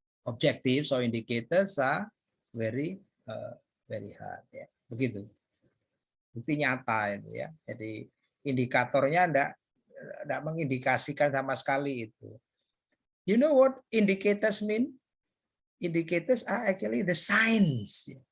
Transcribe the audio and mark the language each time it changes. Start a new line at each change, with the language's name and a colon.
English: objectives or indicators are very hard, ya.
Indonesian: Begitu. Bukti nyata itu, ya. Jadi indikatornya enggak mengindikasikan sama sekali itu.
English: You know what indicators mean? Indicators are actually the signs.